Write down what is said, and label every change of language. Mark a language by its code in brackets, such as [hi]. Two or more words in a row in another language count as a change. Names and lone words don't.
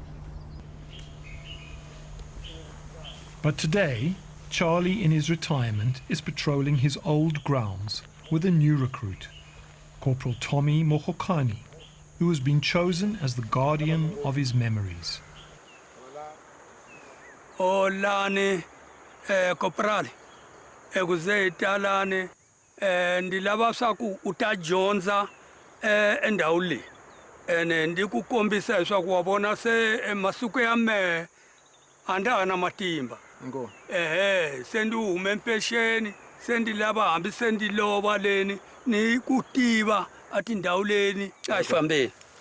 [en] But today, Charlie in his retirement is patrolling his old grounds with a new recruit, Corporal Tommy Mohokani, who has been chosen as the guardian of his memories. [ts] Olani Corporal ekuze italane ndilava swaku uta dyondza endhawu leyi ene ndi ku kombisa leswaku wa vona se masiku ya mehe a nda ha na matimba se ndi hume mpexeni se ndi lava hambi se ndi lova leni ni ku tiva a tindhawu leni a hi fambeni